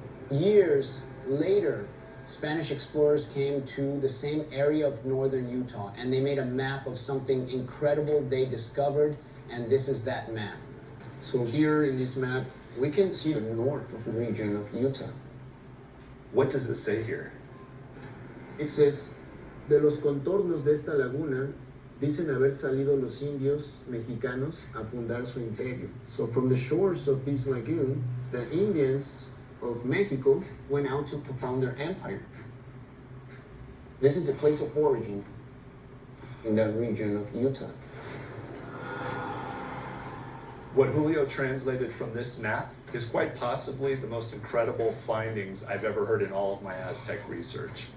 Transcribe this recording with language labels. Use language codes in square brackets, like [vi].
[en] Years later, Spanish explorers came to the same area of northern Utah, and they made a map of something incredible they discovered, and this is that map. So here in this map, we can see the north of the region of Utah. What does it say here? It says, [es] de los contornos de esta laguna, dicen haber salido los indios mexicanos a fundar su imperio. [en] So from the shores of this lagoon, the Indians of Mexico went out to found their empire. This is a place of origin in that region of Utah. What Julio translated from this map is quite possibly the most incredible findings I've ever heard in all of my Aztec research.